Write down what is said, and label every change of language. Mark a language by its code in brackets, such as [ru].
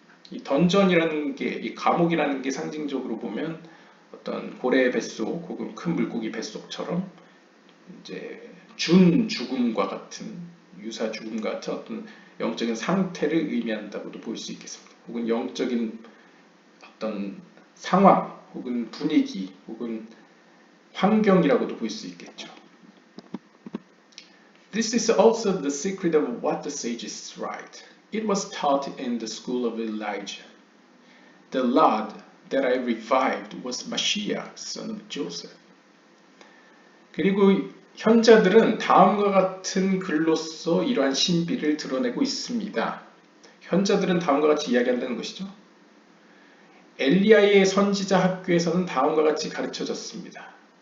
[ko] 이 던전이라는 게, 이 감옥이라는 게 상징적으로 보면 어떤 고래 뱃속 혹은 큰 물고기 뱃속처럼 이제 준 죽음과 같은 유사 죽음과 같은 어떤 영적인 상태를 의미한다고도 볼 수 있겠습니다. 혹은 영적인 어떤 상황 혹은 분위기 혹은 환경이라고도 볼 수 있겠죠. [en] This is also the secret of what the sages write. It was taught in the school of Elijah. The Lord that I revived was Mashiach, son of Joseph. [ko] 그리고 현자들은 다음과 같은 글로써 이러한 신비를 드러내고 있습니다. 현자들은 다음과 같이 이야기한다는 것이죠. 엘리야의 선지자 학교에서는 다음과 같이 가르쳐졌습니다.